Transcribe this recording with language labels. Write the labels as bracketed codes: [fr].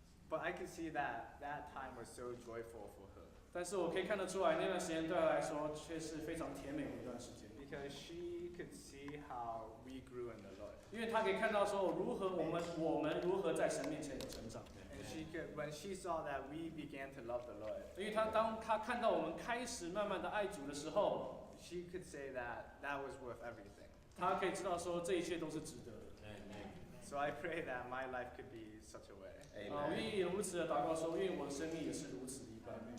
[en] But I could see that time was so joyful for her. [zh] 但是我可以看得出来，那段时间对他来说却是非常甜美的一段时间。 [en] Because she could see how we grew in the Lord. [zh] 因为他可以看到说我们如何在神面前的成长。 [en] And when she saw that we began to love the Lord. [zh] 因为当他看到我们开始慢慢的爱主的时候 [en] ，she could say that was worth everything. [zh] 他可以知道说这一切都是值得的。 [en] So I pray that my life could be such a way. [zh] 我愿意如此的祷告说，愿我的生命也是如此一般。